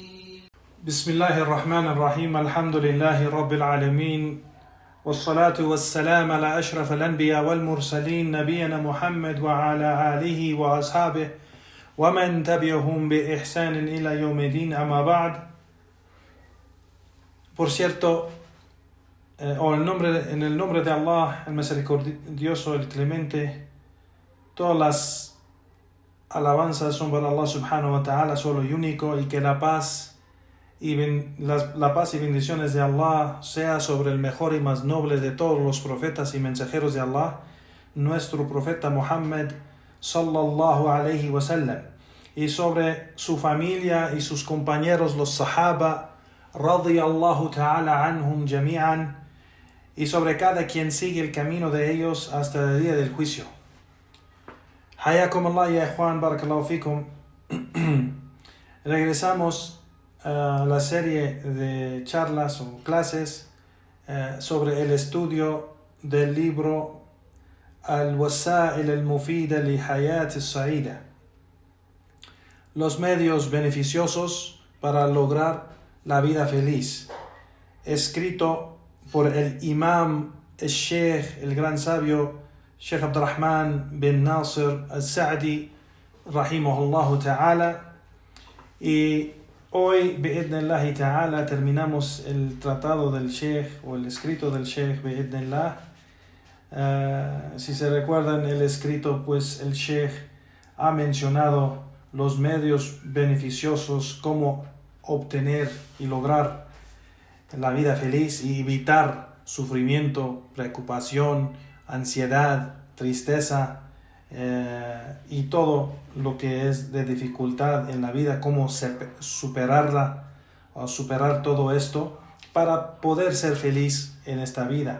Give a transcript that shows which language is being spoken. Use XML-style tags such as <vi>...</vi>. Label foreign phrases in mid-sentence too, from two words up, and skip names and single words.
<ar>بسم الله الرحمن الرحيم. الحمد لله رب العالمين، والصلاة والسلام على أشرف الأنبياء والمرسلين نبينا محمد وعلى آله وأصحابه ومن تبعهم بإحسان إلى يوم الدين. أما بعد.</ar> <es>Por cierto, en el nombre de Allah, el misericordioso, el clemente, todas las alabanzas son para Allah</es> <ar>سبحانه وتعالى,</ar> <es>solo y único, y que la paz y bendiciones de Allah sea sobre el mejor y más noble de todos los profetas y mensajeros de Allah, nuestro profeta Muhammad</es> <ar>صلى الله عليه وسلم,</ar> <es>y sobre su familia y sus compañeros los sahaba</es> <ar>رضي الله تعالى عنهم جميعا,</ar> <es>y sobre cada quien sigue el camino de ellos hasta el día del juicio.</es> <ar>حياكم الله يا إخوان، بارك الله فيكم.</ar> <es>Regresamos a la serie de charlas o clases sobre el estudio del libro Al-Wasa'il al-Mufida li Hayat al-Sa'ida, los medios beneficiosos para lograr la vida feliz, escrito por el imam, el sheikh, el gran sabio Sheikh Abdurrahman bin Nasir al-Sa'di</es> <ar>رحمه الله تعالى.</ar> <es>Y hoy,</es> <ar>بإذن الله تعالى,</ar> <es>terminamos el tratado del sheikh o el escrito del sheikh, bi'idnillah. Si se recuerdan el escrito, pues el sheikh ha mencionado los medios beneficiosos, cómo obtener y lograr la vida feliz y evitar sufrimiento, preocupación, ansiedad, tristeza y todo lo que es de dificultad en la vida, cómo superarla o superar todo esto para poder ser feliz en esta vida.</es>